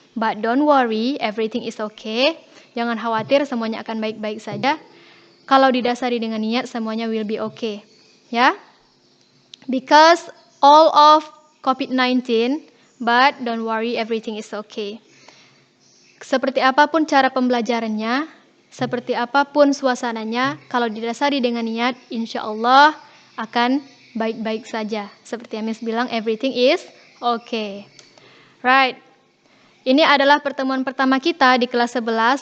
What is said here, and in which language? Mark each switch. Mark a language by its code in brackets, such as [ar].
[en] But don't worry, everything is okay. [id] Jangan khawatir, semuanya akan baik-baik saja. Kalau didasari dengan niat, semuanya [en] will be okay. [id] Ya? [en] Because all of COVID-19, but don't worry, everything is okay. [id] Seperti apapun cara pembelajarannya, seperti apapun suasananya, kalau didasari dengan niat, insya Allah akan baik-baik saja. Seperti yang Miss bilang, [en] everything is okay. Right. [id] Ini adalah pertemuan pertama kita di kelas 11.